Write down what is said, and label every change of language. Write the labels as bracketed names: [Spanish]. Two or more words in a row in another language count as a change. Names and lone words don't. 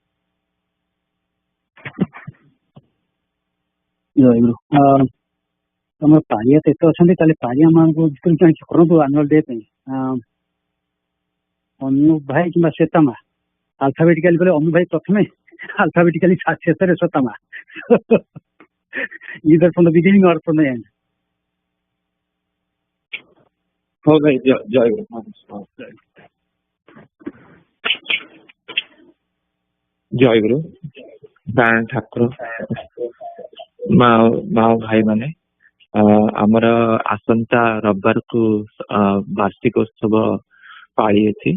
[Odia] ଜୟ ଗୁରୁ। ତମର ପାଳିଆ ତ ଏତେ ଅଛନ୍ତି, ତାହେଲେ ପାଳିଆ ମାନଙ୍କୁ କିଛି କରନ୍ତୁ [English] annual day [Odia] ପାଇଁ। ଅନୁ ଭାଇ କିମ୍ବା ଶ୍ଵେତାମା ଆଲଫାବେଟିକାଲି ଗଲେ ଅନୁ ଭାଇ ପ୍ରଥମେ, ଆଲଫାବେଟିକାଲି ଶେଷରେ ଶ୍ଵେତାମା। [English] either from the beginning or from the end. [Odia] ହଉ ଭାଇ ଜୟ ଗୁରୁ। ଜୟ ଗୁରୁ। ଠାକୁର ମା ଭାଇ ମାନେ, ଆମର ଆସନ୍ତା ରବିବାରକୁ ବାର୍ଷିକୋତ୍ସବ ପାଳି ଅଛି।